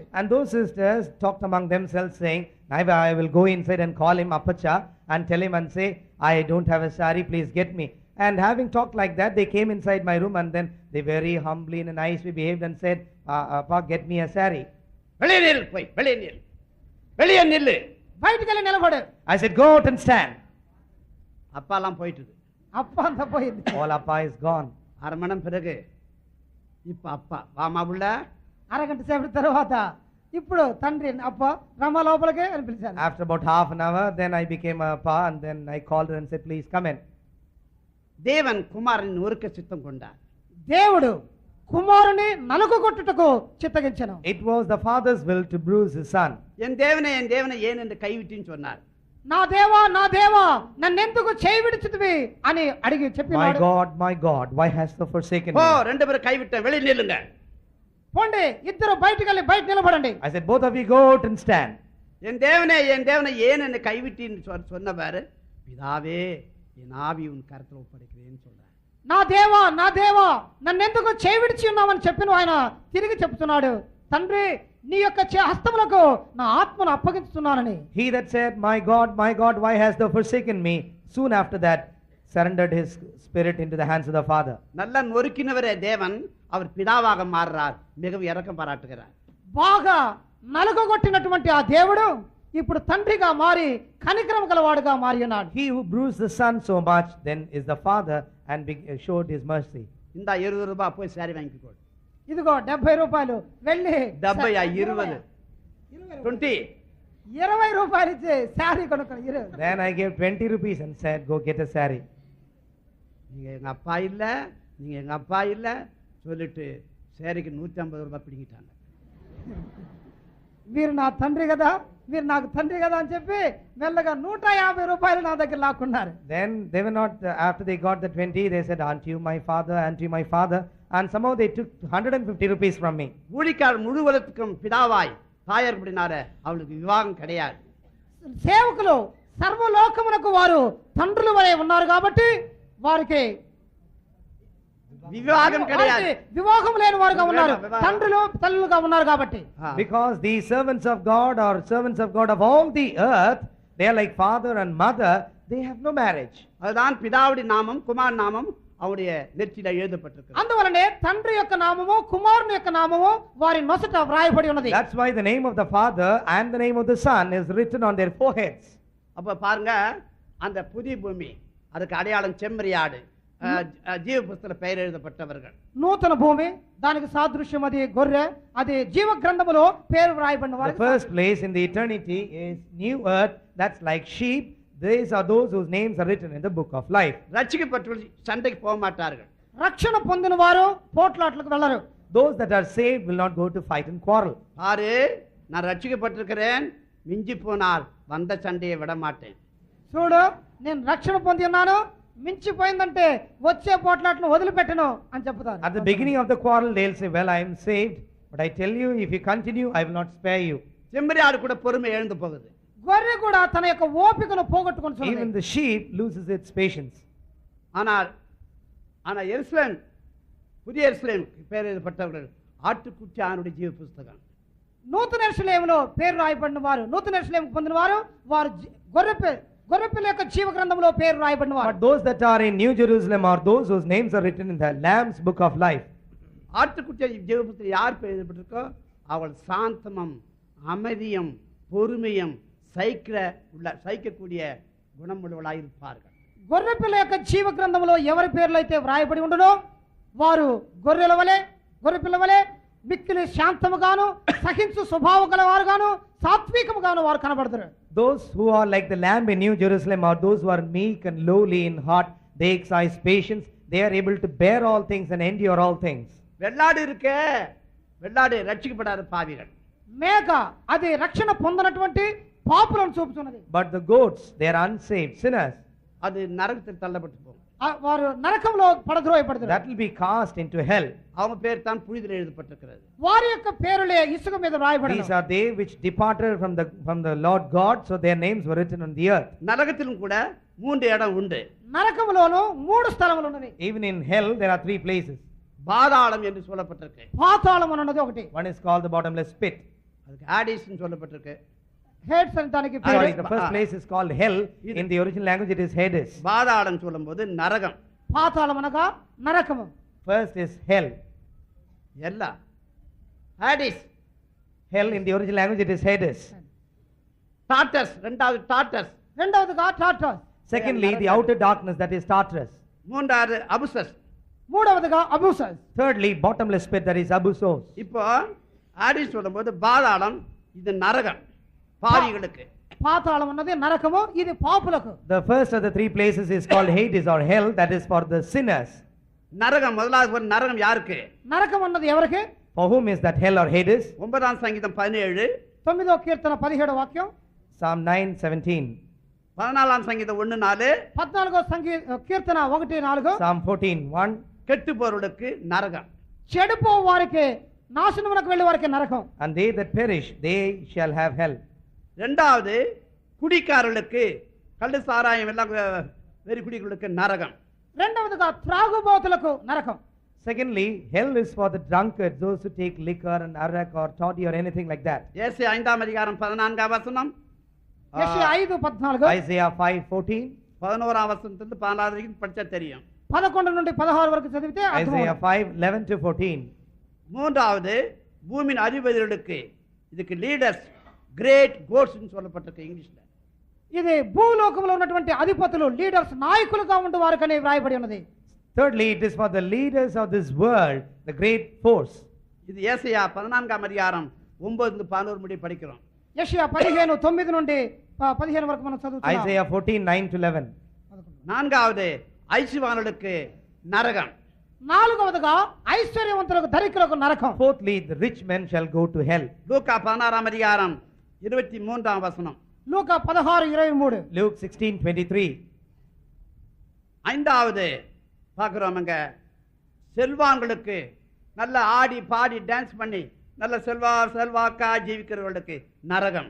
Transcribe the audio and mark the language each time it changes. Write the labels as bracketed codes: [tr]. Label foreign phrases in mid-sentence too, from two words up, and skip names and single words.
[en] And those sisters talked among themselves saying, I will go inside and call him Appacha and tell him and say, I don't have a sari, please get me. And having talked like that, they came inside my room and then they very humbly and nicely behaved and said, Appa, get me a sari. [ta] வெளியே நில், போய் வெளியே நில்லு. [te] బయటికి వెళ్ళి నిలబడు. [en] I said, go out and stand. [ta] அப்பாலாம் போயிட்டுது. [te] అప్ప అంతా పోయింది. [en] All Appa is gone. [ta] 1/2 மணி நேரம் பிறகு இப்ப அப்பா வாமா புள்ள. [te] అరగంట సేపటి తర్వాత ఇప్పుడు తండ్రి అప్ప రమ లోపలికి అని పిలిచాను. [en] After about half an hour, then I became a Appa and then I called her and said, please come in. [ta] தேவன் குமாரன் ஒருக்க சித்தம் கொண்டார். [te] దేవుడు కుమారుని నలుగుగొట్టుటకు చిత్తగించెను. [en] It was the Father's will to bruise his son. [ta] என் தேவனை ஏன் என்று கைவிட்டின்னு சொன்னார். [te] నా దేవా నన్నెందుకు చేయి విడిచితివి అని అడిగి చెప్పినాడు. [en] My God, why hast thou forsaken [ta] போ, [en] me? [ta] 2 பேரும் கைவிட்டேன், வெளியே நில்லுங்க. [te] పోండి, ఇద్దరు బయటికి వెళ్ళి బయట నిలబడండి. [en] I said, both of you go out and stand. [ta] என் தேவனை ஏன் என்னை கைவிட்டின்னு சொன்னவாரு, பிதாவே என் ஆவி உன் கரத்தில் ஒப்படைக்கிறேன்னு சொல்றார். [te] నా దేవా నన్నెందుకు చేయి విడిచి ఉన్నామని చెప్పిన ఆయన తిరిగి చెప్తున్నాడు, తండ్రి నీ యొక్క హస్తములకు నా ఆత్మను అప్పగించుతున్నానని. [en] He that said, my God, why hast thou forsaken me? Soon after that surrendered his spirit into the hands of the Father. [ta] நல்லா நொறுக்கினவரே தேவன் அவர் பிதாவாக மாறுறார், மிகவும் இரக்கம் பாராட்டுகிறார். [te] బాగా నలుగొట్టినటువంటి ఆ దేవుడు ఇప్పుడు తండ్రిగా మారి కనికరం గలవాడుగా మారి ఉన్నాడు. [en] He who bruised the Son so much then is the Father and showed his mercy. [ta] இந்த 20 ரூபாய் போய் சாரி வாங்கிக்கோ. [te] ఇదిగో 70 రూపాయలు వెళ్ళి 70 20 20 20 రూపాయలు ఇచ్చి శారీ కొనుక్కొని ఇరు. [en] Then I gave 20 rupees and said, go get a saree. [ta] நீங்க எங்க அப்பா இல்ல, நீங்க எங்க அப்பா இல்ல சொல்லிட்டு சேரிக்கு 150 ரூபாய் பிடிங்கிட்டாங்க. [te] మీరు నా తండ్రి కదా, మీరు నాకు తండ్రి కదా అని చెప్పి మెల్లగా 150 రూపాయలు నా దగ్గర లాక్కున్నారు. [en] Then they were not, after they got the 20, they said, aren't you my father, aren't you my father? And somehow they took 150 rupees from me. [ta] ஊழிக்கார் முழுவதற்கும் பிதாவாய் தாயார் அப்படினார அவளுக்கு விவாகம் கிடையாது. [te] సేవకులు సర్వలోకమునకు వారు తండ్రుల వలె ఉన్నారు కాబట్టి వారికి [ta] விவாகம் கிடையாது. [te] వివాహం లేని వారుగా ఉన్నారు, వివాహం. తండ్రులు తల్లులుగా ఉన్నారు కాబట్టి. [en] Because the servants of God or servants of God of all the earth, they are like father and mother, they have no marriage. [ta] அதுதான் பிதாவுடைய நாமம் குமார் நாமம் அவருடைய நெற்றியில எழுதப்பட்டிருக்கிறது. [te] అందువలనే తండ్రి యొక్క నామము కుమారుని యొక్క నామము వారి నొసట వ్రాయబడి ఉన్నది. [en] That's why the name of the father and the name of the son is written on their foreheads. [ta] அப்ப பாருங்க, அந்த புதிய பூமி அதுக்கு அடையாளம் செம்மறியாடு, ஜீவ புஸ்தகத்துல பெயர் எழுதப்பட்டவர்கள். [te] నూతన భూమి దానికి సాదృశ్యం అది గొర్రె, అది జీవ గ్రంథములో పేరు వ్రాయబడిన [en] The [te] వారు. [en] first place in the eternity is new earth, that's like sheep. These are those whose names are written in the book of life. [ta] ரட்சிக்கப்பட்டவர்கள் சண்டைக்கு போக மாட்டார்கள். [te] రక్షణ పొందిన వారు పోట్లాట్లకు వెళ్ళరు. [en] Those that are saved will not go to fight and quarrel. [ta] பாரு, நான் ரட்சிக்கப்பட்டிருக்கிறேன், மிஞ்சி போனால் வந்த சண்டையை விட மாட்டேன். [te] చూడు, నేను రక్షణ పొంది ఉన్నాను, మించిపోయిందంటే వచ్చే పోట్లాట్లను వదిలిపెట్టను అని చెప్తారు. [en] At the beginning of the quarrel, they'll say, well, I am saved, but I tell you, if you continue, I will not spare you. [ta] செம்மறியாடு கூட பொறுமை எழுந்து போகுது. [te] గొర్రె కూడా తన యొక్క ఓపికను [en] Even [te] పోగొట్టుకుంటుంది. [en] the sheep loses its patience. [ta] ஆனால் எருசலேம், புதிய எருசலேம் பெயர் எழுதப்பட்டவர்கள் ஆட்டுக்குட்டி ஆணுடைய ஜீவ புஸ்தகம். [te] నూతన యెరూషలేములో పేరు రాయబడిన వారు, నూతన యెరూషలేముకు పొందిన వారు, వారు గొర్రెపిల్ల యొక్క జీవ గ్రంథంలో పేరు రాయబడిన వారు. [en] But those that are in New Jerusalem are those whose names are written in the Lamb's book of life. [ta] ஆட்டுக்குட்டி ஜீவ புஸ்தகம் யார் பெயர் எழுதப்பட்டிருக்கோ அவள் சாந்தமும் அமைதியும் பொறுமையும் சகிக்கக்கூடிய குணமுள்ளவளாய் இருப்பார்கள். [te] గొర్రెపిల్ల యొక్క జీవ గ్రంథంలో ఎవరి పేర్లు అయితే వ్రాయబడి ఉండునో వారు గొర్రెపిల్ల వలె మిక్కిలి శాంతముగాను సహించు స్వభావం గలవారుగాను సాత్వికముగాను వారు కనబడతారు. [en] Those who are like the lamb in New Jerusalem are those who are meek and lowly in heart. They exercise patience. They are able to bear all things and endure all things. [ta] வெள்ளாடு ரட்சிக்கப்படாத பாவிகள். [te] మేక అది రక్షణ పొందనటువంటి పాపులను చూపుతున్నది. [en] But the goats, they are unsaved sinners. [ta] அது நரகத்தில் தள்ளப்பட்டு போகும். [te] వారు నరకంలో పడద్రోయబడతారు. [en] That will be cast into hell. [ta] அவங்க பேர் தான் புனிதில் எழுதப்பட்டிருக்கிறது. [te] వారి యొక్క పేరులే ఇసుక మీద రాయబడిన. [en] These are they which departed from the Lord God, so their names were written on the earth. [ta] நரகத்திலும் கூட 3 இடம் உண்டு. [te] నరకములోను 3 స్థలములు ఉన్నవి. [en] Even in hell there are 3 places. [ta] பாதாளம் என்று சொல்லப்பட்டிருக்கு. [te] పాతాళం అన్నది ఒకటి. [en] One is called the bottomless pit. [ta] அதுக்கு ஆடிஸ் ன்னு சொல்லப்பட்டிருக்கு. [te] హేడ్స్ అని దానికి [en] Sorry, [te] పేరు. [en] the first place is called hell. In the original language it is Hades. [ta] பாதாளம் சொல்லும்போது நரகம். [te] పాతాళం అనగా నరకము. [en] First is hell. [ta] எல்லாம் ஆடிஸ். [en] Hell in the original language it is Hades. [ta] டார்டஸ், ரெண்டாவது டார்டஸ். [te] రెండవదిగా టార్టస్. [en] Secondly, the outer darkness, that is Tartarus. [ta] மூன்றாவது அபுசஸ். [te] మూడవదిగా అబూసస్. [en] Thirdly, bottomless pit, that is Abusos. [ta] இப்போ ஆடிஸ் சொல்லும்போது பாதாளம் இது நரகம் பாவிகளுக்கு. [te] పాతాళం అన్నది నరకము, ఇది పాపులకు. [en] The first of the 3 places is called Hades or hell, that is for the sinners. [ta] நரகம் முதலாவது ஒரு நரகம் யாருக்கு? [te] నరకం అన్నది ఎవరికి? [en] For whom is that hell or Hades? [te] 9వ సంగీతం 17, 9వ కీర్తన 17వ వాక్యం, [en] Psalm 9:17, [te] 14వ సంగీతం 1:4, 14వ కీర్తన 1:4, [en] Psalm 14:1. [ta] கெட்டு போறவர்களுக்கு நரகம். [te] చెడిపో వారికి, నాశనమునకు వెళ్ళే వారికి నరకం. [en] And they that perish, they shall have hell. [ta] இரண்டாவது குடிக்காரர்களுக்கு, கள்ளு சாராயம் எல்லாம் வெறி குடிகளுக்கு நரகம். [te] రెండవదిగా త్రాగుబోతులకు నరకం. [en] Secondly, hell is for the drunkards, those who take liquor and arak or toddy or anything like that. [ta] ஏசாயா 5ஆம் அதிகாரம் 14ஆம் வசனம், [te] యెషయా 5:14, [en] Isaiah 5:14, [ta] 11ஆம் வசனத்திலிருந்து 14 வரைக்கும் படிச்சா தெரியும். [te] 11 నుండి 16 వరకు చదివితే [en] Isaiah [te] అర్థమవుతుంది. [en] 5:11-14. [ta] மூன்றாவது பூமியின் அதிபதிகளுக்கு, இதுக்கு [en] leaders, great gods [ta] சொல்லப்பட்டிருக்கு இங்கிலீஷ்ல. [te] ఇది భూలోకంలో ఉన్నటువంటి అధిపతులు, లీడర్స్, నాయకులుగా ఉండే వారికనే వ్రాయబడి ఉన్నది. [en] Thirdly, it is for the leaders of this world, the great force. [ta] இது ஏசாயா 14ஆம் அதிகாரம் 9-11 முடிய படிக்கிறோம். [te] యెషయా 15:9 నుండి 15 వరకు మనం చదువుతున్నాం. [en] Isaiah 14:9 to 11. [ta] நான்காவது ஐசுவானுக்கு நரகம். [te] నాలుగవదిగా ఐశ్వర్యవంతులకు ధనికులకు నరకం. [en] Fourthly, the rich men shall go to hell. [ta] லூக்கா 16 அதிகாரம் 23 வசனம். [te] లూకా 16:23. [en] Luke 16:23. [ta] ஐந்தாவது பார்க்கிறோம், செல்வாங்களுக்கு நல்ல ஆடி பாடி டான்ஸ் பண்ணி நல்ல செல்வாக்கா ஜீவிக்கிறவர்களுக்கு நரகம்.